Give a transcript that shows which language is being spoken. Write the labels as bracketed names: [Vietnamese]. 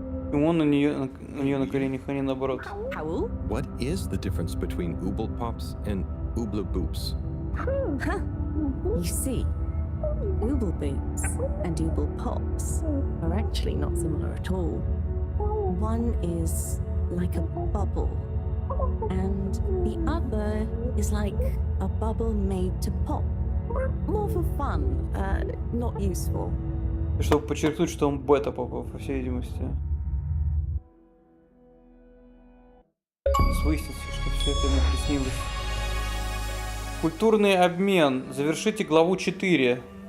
[Russian] Почему он у нее на коленях, а не наоборот? [English] What is the difference between Ooble Pops and Ooble Boops? You see, Ooble Boots and Ooble Pops are actually not similar at all. One is like a bubble, and the other is like a bubble made to pop. More for fun, not useful. [Russian] Чтобы подчеркнуть, что он бета-попа, по всей видимости. Выяснится, что все это ему приснилось. Культурный обмен. Завершите главу 4.